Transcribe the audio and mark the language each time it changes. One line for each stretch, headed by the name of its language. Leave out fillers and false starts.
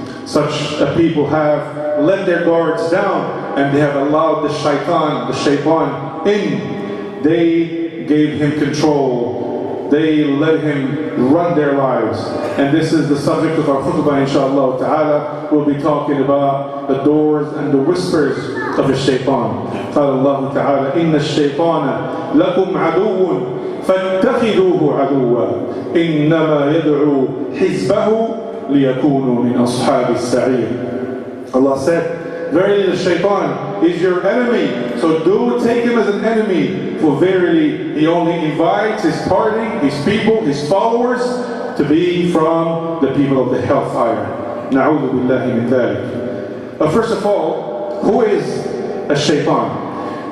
English: Such a people have let their guards down and they have allowed the shaitan in. They gave him control. They let him run their lives. And this is the subject of our khutbah, inshallah ta'ala. We'll be talking about the doors and the whispers of the shaitan.
Arabic: قال الله تعالى إن الشيطان لكم عدو فاتخذوه عدوا إنما يدعو حزبه ليكونوا من أصحاب السعير.
English: Allah said, verily the shaitan is your enemy, so do take him as an enemy, for verily he only invites his party, his people, his followers to be from the people of the hellfire. Na'udhu billahi min dhalik. But first of all, who is a shaitan?